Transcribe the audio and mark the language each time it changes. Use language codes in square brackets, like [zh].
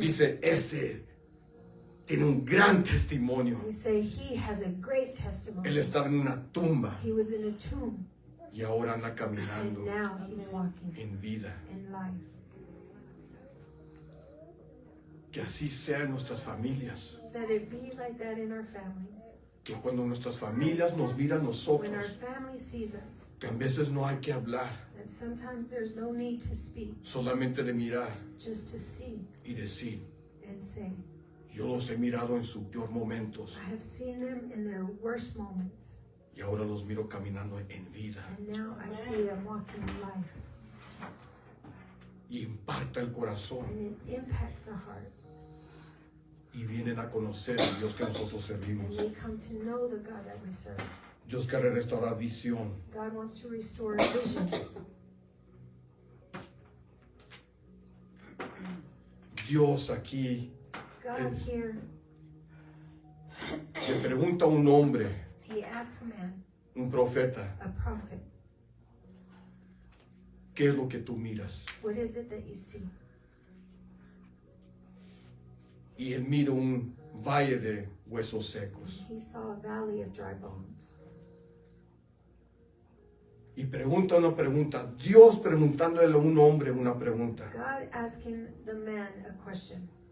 [es] dice, ese tiene un gran testimonio. [en] They say he has a great testimony. [es] Él estaba en una tumba [en] He was in a tomb [es] y ahora anda [en] and [es] caminando [en] now he's walking [es] en vida. [en] in life. [es] Que así sea en nuestras familias. [en] That it be like that in our families. [es] Que cuando nuestras familias nos miran a [en] When our [es] nosotros, [en] family sees us, [es] que a veces no hay que hablar, [en] that sometimes there's no need to speak, [es] solamente de mirar [en] just to see [es] y decir, [en] and say, [es] yo los he mirado en sus peor momentos [en] I have seen them in their worst moments, [es] y ahora los miro caminando en vida. [en] and now I see them walking in life. [es] Y impacta el corazón [en] And it impacts the heart. [es] y vienen a conocer al Dios que nosotros servimos. [en] And they come to know the God that we serve. [es] Dios quiere restaurar visión. [en] God wants to restore vision. [es] Dios aquí [en] God here, [es] le pregunta a un hombre, [en] he asks a man, [es] un profeta, [en] a prophet, [es] ¿qué es lo que tú miras? [en] what is it that you see? [es] Y él mira un valle de huesos secos. [en] He saw a valley of dry bones. [es] Y pregunta una pregunta. Dios preguntándole a un hombre una pregunta. [en] God asking the man a question.